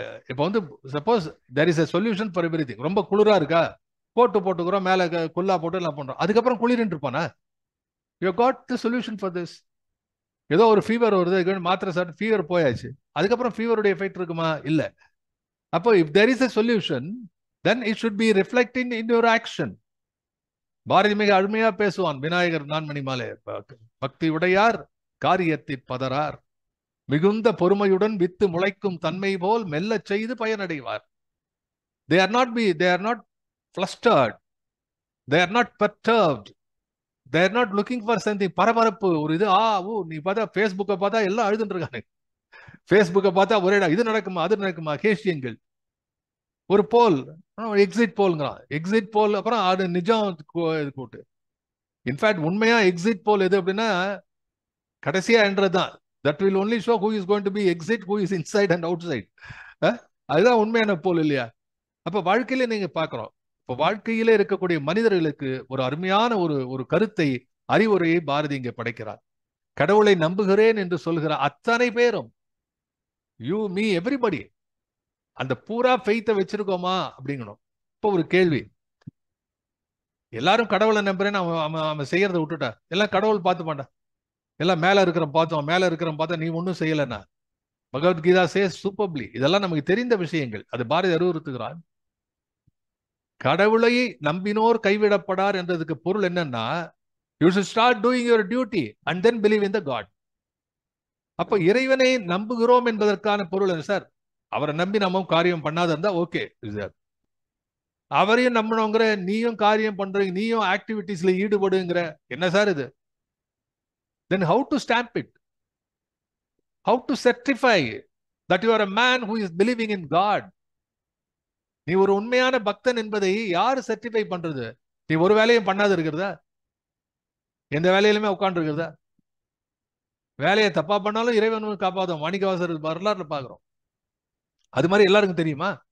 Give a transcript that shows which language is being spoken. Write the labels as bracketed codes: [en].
[ta] இப்போ வந்து [en] Suppose there is a solution for everything. [ta] ரொம்ப குளிரா இருக்கா, போட்டுக்கிறோம், மேல குல்லா போட்டு எல்லாம் பண்றோம், அதுக்கப்புறம் குளிர்ன்னு இருப்பானா? [en] You got the solution for this. [ta] ஏதோ ஒரு ஃபீவர் வருது, மாத்திரை சாப்பிட்டு ஃபீவர் போயாச்சு, அதுக்கப்புறம் ஃபீவருடைய எஃபெக்ட் இருக்குமா? இல்ல. அப்போ [en] If there is a solution, then it should be reflecting in your action. [ta] Bharathi மிக அருமையா பேசுவான், விநாயகர் நான்மணி மாலை, பக்தி உடையார் காரியத்தில் பதறார், மிகுந்த பொறுமையுடன் வித்து முளைக்கும் தன்மை போல் மெல்ல செய்து பயனடைவார். [en] They are not flustered, they are not perturbed, they are not looking for something. [ta] பரபரப்பு, ஒரு இது, நீ பார்த்தா ஃபேஸ்புக்கை பார்த்தா எல்லாம் அழுதுட்டு இருக்காங்க, ஃபேஸ்புக்கை பார்த்தா ஒரே இது நடக்குமா அது நடக்குமா, கேஷியங்கள், ஒரு போல், எக்ஸிட் போல்ங்கிறான், எக்ஸிட் போல், அப்புறம் அது நிஜம் கூட்டு. இன்ஃபேக்ட் உண்மையா எக்ஸிட் போல் எது அப்படின்னா கடைசியா என்றதுதான். [en] That will only show who is going to be exit, who is inside and outside. [ta] அதுதான் உண்மையான போல் இல்லையா? அப்ப வாழ்க்கையில நீங்க பாக்குறோம், இப்ப வாழ்க்கையில இருக்கக்கூடிய மனிதர்களுக்கு ஒரு அருமையான ஒரு கருத்தை, அறிவுரையை பாரதி இங்க படைக்கிறார். கடவுளை நம்புகிறேன் என்று சொல்கிற அத்தனை பேரும், [en] you me everybody, [ta] அந்த பூரா ஃபெய்த்தை வச்சிருக்கோமா அப்படிங்கணும். இப்போ ஒரு கேள்வி, எல்லாரும் கடவுளை நம்புறேன்னு அவன் செய்யறதை விட்டுட்டா, எல்லாம் கடவுள் பார்த்து மாட்டா, எல்லாம் மேல இருக்கிற பார்த்தோம், மேல இருக்கிற பார்த்தா நீ ஒன்னும் செய்யலன்னா. [en] Bhagavad Gita chase சூப்பர்லி, [ta] இதெல்லாம் நமக்கு தெரிந்த விஷயங்கள். அது பாரதி அறிவுறுத்துகிறான். கடவுளை நம்பினோர் கைவிடப்படார் என்றதுக்கு பொருள் என்னன்னா, [en] You should start doing your duty and then believe in the God. [ta] அப்ப இறைவனை நம்புகிறோம் என்பதற்கான பொருள் என்ன சார்? அவரை நம்பி நம்ம காரியம் பண்ணாத இருந்தா ஓகே சார், அவரையும் நம்பணுங்கிற, நீயும் காரியம் பண்றீங்க, நீயும் ஆக்டிவிட்டிஸ்ல ஈடுபடுங்கிற, என்ன சார் இது? [en] Then how to stamp it? How to certify that you are a man who is believing in God? [ta] நீ ஒரு உண்மையான பக்தன் என்பதை யாரு சர்டிஃபை பண்றது? நீ ஒரு வேலையும் பண்ணாத இருக்கிறதா? எந்த வேலையிலுமே உட்கார்ந்து இருக்கிறதா? வேலையை தப்பா பண்ணாலும் இறைவன் காப்பாதும், மாணிக்கவாசர் வரலாறுல பாக்குறோம். அது மாதிரி எல்லாருக்கும் தெரியுமா?